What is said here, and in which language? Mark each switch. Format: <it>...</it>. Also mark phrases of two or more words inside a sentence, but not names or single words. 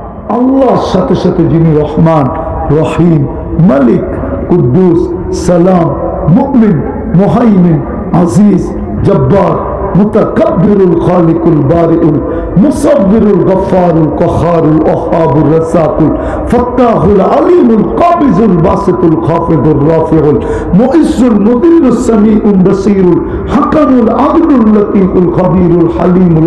<bn>আল্লাহর সাথে সাথে যিনি রহমান, রহিম, মালিক, কুদ্দুস, সালাম, মুমিন, মুহাইমিন, আজিজ, জব্বার, মুতাকাব্বিরুল খালিকুল বারিউল মুসাব্বিরুল গফফারুল কহারুল ওহাবুর রাসাকুল ফাত্তাহুল আলিমুল কাবিজুল বাসিতুল খাফিদুর রাফিউল মুইজ্জুল মুদিরুস সামিউল বাসীরুল হাকামুল আদলুল লতীফুল খবীরুল হালিমুল</bn>